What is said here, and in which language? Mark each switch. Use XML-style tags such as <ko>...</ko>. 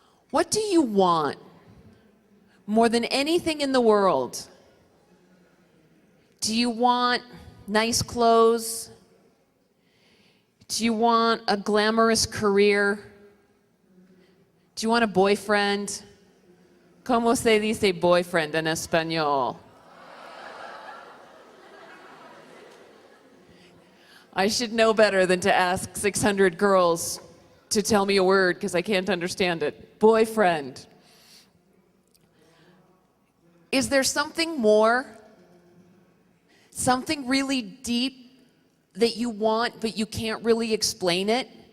<en>What do you want more than anything in the world? Do you want nice clothes? Do you want a glamorous career? Do you want a boyfriend?</en> <es>¿Cómo se dice boyfriend en español?</es> <en>I should know better than to ask 600 girls to tell me a word because I can't understand it. Boyfriend. Is there something more? Something really deep that you want, but you can't really explain it?</en>